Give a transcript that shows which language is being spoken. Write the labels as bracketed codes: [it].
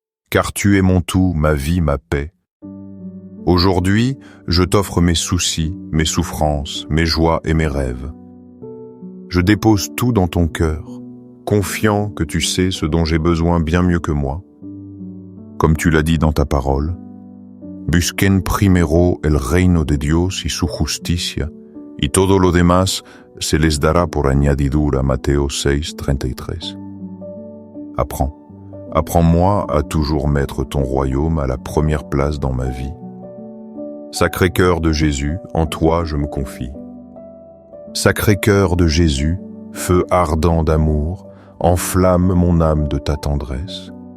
[fr] Car tu es mon tout, ma vie, ma paix. Aujourd'hui, je t'offre mes soucis, mes souffrances, mes joies et mes rêves. Je dépose tout dans ton cœur, confiant que tu sais ce dont j'ai besoin bien mieux que moi. Comme tu l'as dit dans ta parole, [es] Busquen primero el reino de Dios y su justicia, y todo lo demás se les dará por añadidura. Matteo 6, 33. [fr] Apprends-moi à toujours mettre ton royaume à la première place dans ma vie. Sacré-Cœur de Jésus, en toi je me confie. Sacré-Cœur de Jésus, feu ardent d'amour, enflamme mon âme de ta tendresse.